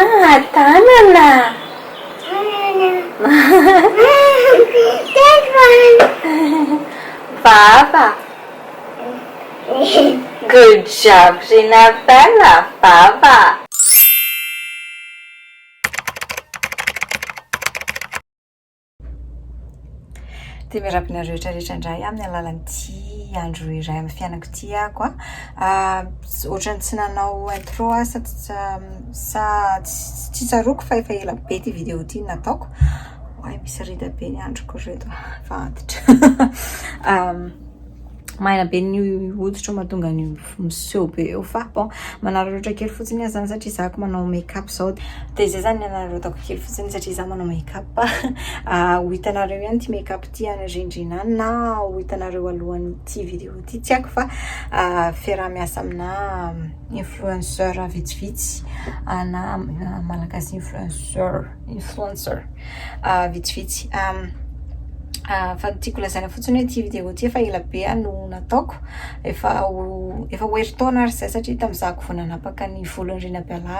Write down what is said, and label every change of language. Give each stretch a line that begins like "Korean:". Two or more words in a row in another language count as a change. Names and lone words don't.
English: Banana. That one. Baba. Good job, Rinabella. Baba.
Malagasy: Dia miarabina rehetrarehetra indray amin'ny alalan'ity andro iray amin'ny fiainako ity ako ohatrany tsy nanao intro tsy tsaroako fa efa ela be ty vidéo ty nataoko. Ay, misy rida be ny androko reto fa antitra. Maina be ny hoditra mahatonga ny miseho be eo fa bon manararaotra kely fotsiny zany satria zako manao make-up zao dia izay zany nanararaotako kely fotsiny satria za manao make-up ho hitanareo ihany ty make-up ty any rindrina any na ho hitanareo alohan'ity vidéo ty tsy haiko fa fiaraha-miasa amina influenceur vitsivitsy na malagasy influencer vitsivitsy. Fa tiako lazaina fotsiny hoe ty vidéo ty efa ela be no nataoko efa oeri-taona ary zay satria tamizako vao nanapaka ny volon'ny Rinabella